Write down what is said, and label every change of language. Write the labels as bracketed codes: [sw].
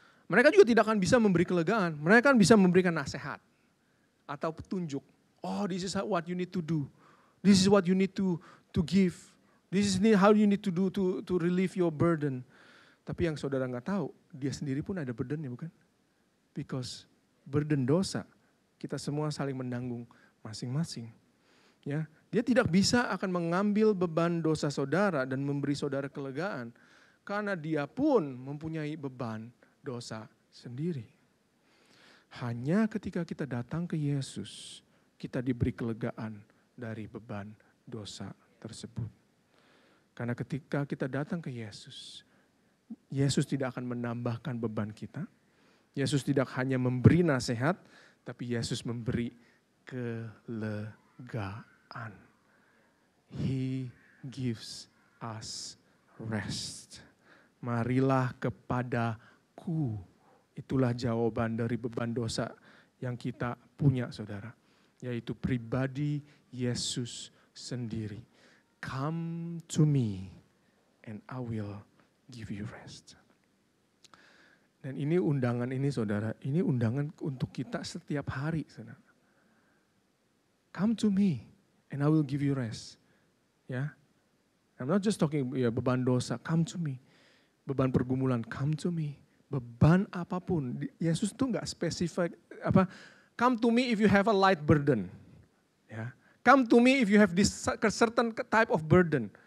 [id] Mereka juga tidak akan bisa memberi kelegaan. Mereka kan bisa memberikan nasihat atau petunjuk. [en] Oh, this is what you need to do. This is what you need to give. This is how you need to do to relieve your burden. [id] Tapi yang saudara nggak tahu, dia sendiri pun ada burdennya, bukan? Because burden dosa, kita semua saling menanggung masing-masing. Ya, dia tidak bisa akan mengambil beban dosa saudara dan memberi saudara kelegaan karena dia pun mempunyai beban dosa sendiri. Hanya ketika kita datang ke Yesus, kita diberi kelegaan dari beban dosa tersebut. Karena ketika kita datang ke Yesus, Yesus tidak akan menambahkan beban kita. Yesus tidak hanya memberi nasihat, tapi Yesus memberi kelegaan. [en] He gives us rest. [id] Marilah kepadaku. Itulah jawaban dari beban dosa yang kita punya, saudara. Yaitu pribadi Yesus sendiri. [en] Come to me and I will give you rest. [id] Dan ini undangan ini, saudara. Ini undangan untuk kita setiap hari, saudara. [en] Come to me and I will give you rest. Ya, I'm not just talking [id] beban dosa, [en] come to me. [id] Beban pergumulan, [en] come to me. [id] Beban apapun, Yesus tuh nggak spesifik apa. [en] Come to me if you have a light burden. Ya, come to me if you have this certain type of burden.